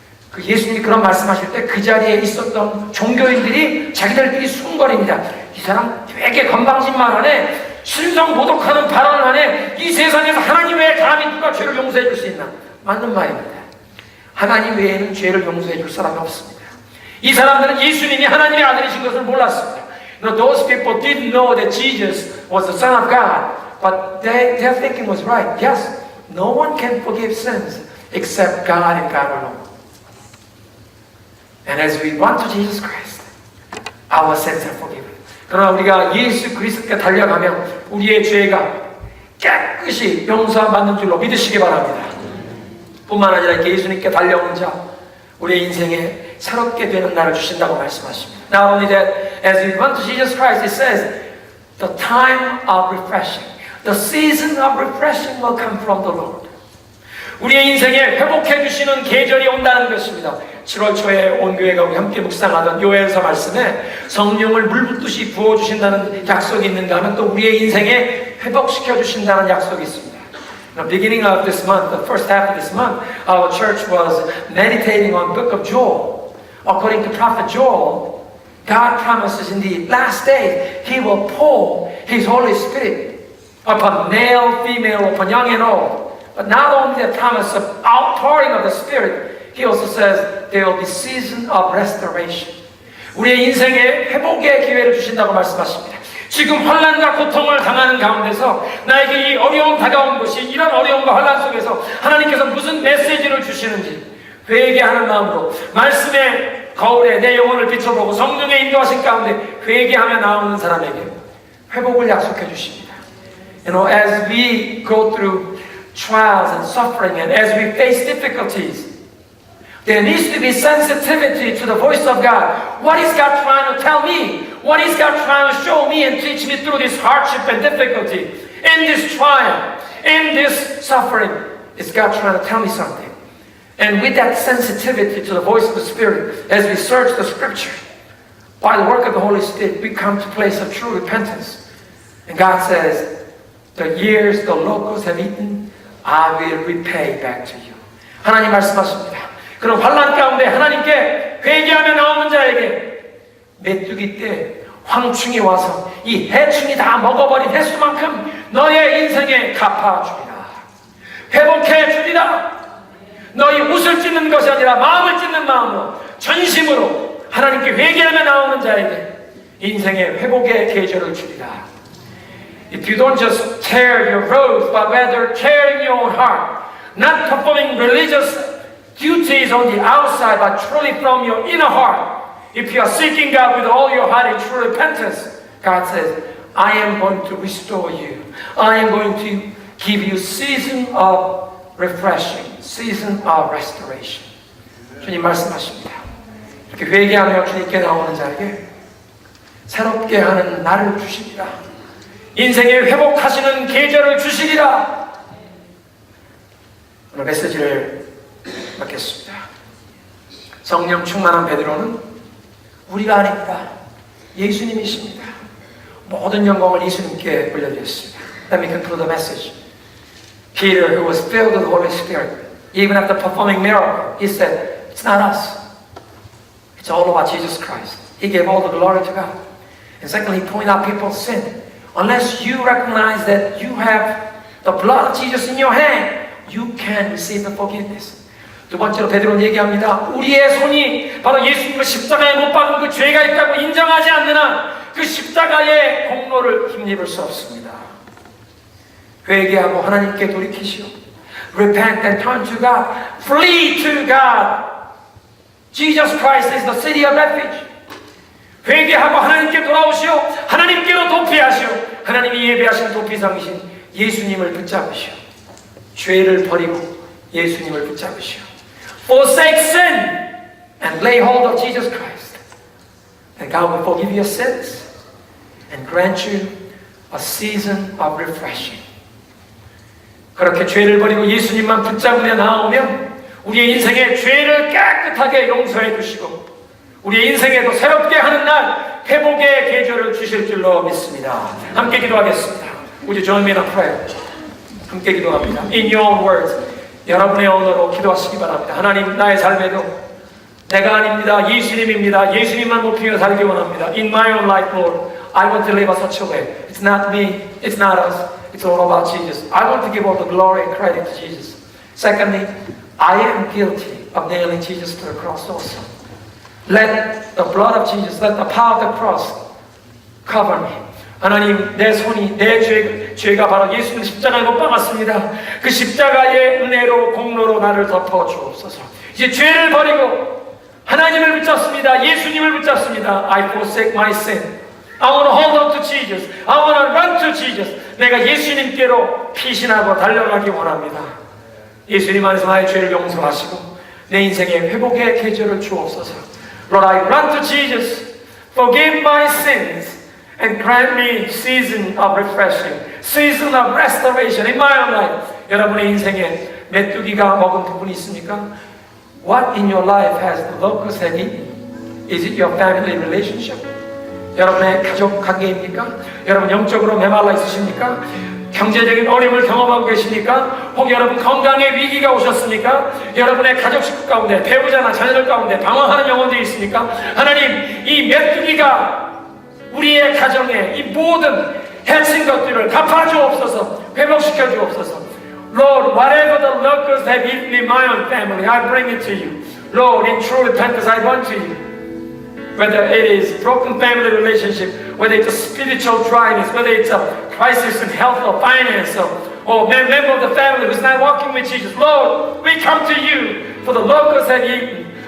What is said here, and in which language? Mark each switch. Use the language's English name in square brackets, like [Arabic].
[Korean] 그 예수님이 그런 말씀하실 때 그 자리에 있었던 종교인들이 자기들끼리 수군거립니다. 이 사람 되게 건방진말 하네, 신성 모독하는 발언을 하네, 이 세상에서 하나님 외에 감히 누가 죄를 용서해 줄 수 있나? 맞는 말입니다. 하나님 외에는 죄를 용서해 줄 사람이 없습니다. 이 사람들은 예수님이 하나님의 아들이신 것을 몰랐습니다. [English] Those people didn't know that Jesus was the Son of God, but their thinking was right. Yes, no one can forgive sins except God and God alone. And as we run to Jesus Christ, our sins are forgiven. [Korean] 그러나 우리가 예수 그리스도께 달려가면 우리의 죄가 깨끗이 용서받는 줄로 믿으시기 바랍니다. 뿐만 아니라 이렇게 예수님께 달려오는 자, 우리의 인생에 새롭게 되는 날을 주신다고 말씀하십니다. [English] Not only that, as we run to Jesus Christ, it says, the time of refreshing, the season of refreshing will come from the Lord. [Korean] 우리의 인생에 회복해 주시는 계절이 온다는 것입니다. 7월 초에 온 교회가 우리 함께 묵상하던 요엘서 말씀에 성령을 물붓듯이 부어주신다는 약속이 있는가 하면 또 우리의 인생에 회복시켜 주신다는 약속이 있습니다. [English] The beginning of this month, the first half of this month, our church was meditating on the book of Joel. According to prophet Joel, God promises in the last days He will pour His Holy Spirit upon male, female, upon young and old. But not only the promise of outpouring of the Spirit, He also says there will be season of restoration. [Korean] 우리의 인생에 회복의 기회를 주신다고 말씀하십니다. 지금 환난과 고통을 당하는 가운데서 나에게 이 어려움 다가온 것이, 이런 어려움과 환난 속에서 하나님께서 무슨 메시지를 주시는지 회개하는 마음으로 말씀의 거울에 내 영혼을 비춰보고 성령의 인도하신 가운데 회개하며 나오는 사람에게 회복을 약속해 주십니다. [English] You know, as we go through trials and suffering, and as we face difficulties, there needs to be sensitivity to the voice of God. What is God trying to tell me? What is God trying to show me and teach me through this hardship and difficulty? In this trial, in this suffering, is God trying to tell me something? And with that sensitivity to the voice of the Spirit, as we search the Scripture, by the work of the Holy Spirit, we come to a place of true repentance. And God says, the years the locusts have eaten, I will repay back to you. [Korean] 하나님 말씀하십니다. 그런 환난 가운데 하나님께 회개하며 나오는 자에게 메뚜기 때 황충이 와서 이 해충이 다 먹어버린 해수만큼 너의 인생에 갚아주리라. 회복해 주리라. 너희 옷을 찢는 것이 아니라 마음을 찢는 마음으로 전심으로 하나님께 회개하며 나오는 자에게 인생의 회복의 계절을 주리라. [English] If you don't just tear your robes, but rather tearing your own heart, not performing religious duties on the outside, but truly from your inner heart. If you are seeking God with all your heart in true repentance, God says, I am going to restore you. I am going to give you season of refreshing, season of restoration. [Korean] 주님 말씀하십니다. 이렇게 회개하며 주님께 나오는 자에게 새롭게 하는 날을 주시리라. 인생에 회복하시는 계절을 주시리라. 오늘 메시지를 받겠습니다. 성령 충만한 베드로는 우리가 아닙니다. 예수님이십니다. 모든 영광을 예수님께 올려드렸습니다. [English] Let me conclude the message. Peter, who was filled with the Holy Spirit, even after performing miracle, he said, it's not us. It's all about Jesus Christ. He gave all the glory to God. And secondly, he pointed out people's sin. Unless you recognize that you have the blood of Jesus in your hand, you can receive the forgiveness. [Korean] 두 번째로 베드로는 얘기합니다. 우리의 손이 바로 예수님을 십자가에 못 박은 그 죄가 있다고 인정하지 않는 한 그 십자가의 공로를 힘입을 수 없습니다. 회개하고 하나님께 돌이키시오. [English] Repent and turn to God. Flee to God. Jesus Christ is the city of refuge. [Korean] 회개하고 하나님께 돌아오시오. 하나님께로 도피하시오. 하나님이 예배하신 도피상이신 예수님을 붙잡으시오. 죄를 버리고 예수님을 붙잡으시오. [English] Forsake sin and lay hold of Jesus Christ. And God will forgive your sins and grant you a season of refreshing. [Korean] 그렇게 죄를 버리고 예수님만 붙잡으며 나오면 우리의 인생의 죄를 깨끗하게 용서해 주시고 우리의 인생에도 새롭게 하는 날 회복의 계절을 주실 줄로 믿습니다. 함께 기도하겠습니다. [English] Would you join me in a prayer? [Korean] 함께 기도합니다. [English] In your own words, [Korean] 여러분의 언어로 기도하시기 바랍니다. 하나님, 나의 삶에도 내가 아닙니다. 예수님입니다. 예수님만 높이며 살기 원합니다. [English] In my own life, Lord, I want to live a such a way. It's not me, it's not us, it's all about Jesus. I want to give all the glory and credit to Jesus. Secondly, I am guilty of nailing Jesus to the cross also. Let the blood of Jesus, let the power of the cross cover me. [Korean] 하나님, 내 손이, 내 죄가 바로 예수님 십자가에 못 박았습니다. 그 십자가의 은혜로 공로로 나를 덮어 주옵소서. 이제 죄를 버리고 하나님을 붙잡습니다. 예수님을 붙잡습니다. [English] I forsake my sin. I want to hold on to Jesus. I want to run to Jesus. [Korean] 내가 예수님께로 피신하고 달려가기 원합니다. 예수님 안에서 나의 죄를 용서하시고 내 인생의 회복의 계절을 주옵소서. [English] Lord, I run to Jesus. Forgive my sins. And grant me season of refreshing, season of restoration in my own life. [Korean] 여러분의 인생에 메뚜기가 먹은 부분이 있습니까? [English] What in your life has the locust have eaten? Is it your family relationship? [Korean] 여러분의 가족 관계입니까? 여러분 영적으로 메말라 있으십니까? 경제적인 어려움을 경험하고 계십니까? 혹 여러분 건강의 위기가 오셨습니까? 여러분의 가족 식구 가운데 배우자나 자녀들 가운데 방황하는 영혼들이 있습니까? 하나님, 이 메뚜기가 우리의 가정에 이 모든 해친 것들을 갚아주옵소서, 회복시켜 주옵소서. [English] Lord, whatever the locusts have eaten in my own family, I bring it to you. Lord, in true repentance, I run to you. Whether it is broken family relationship, whether it's a spiritual dryness, whether it's a crisis in health or finance, or a member of the family who's not walking with Jesus, Lord, we come to you for the locusts have eaten.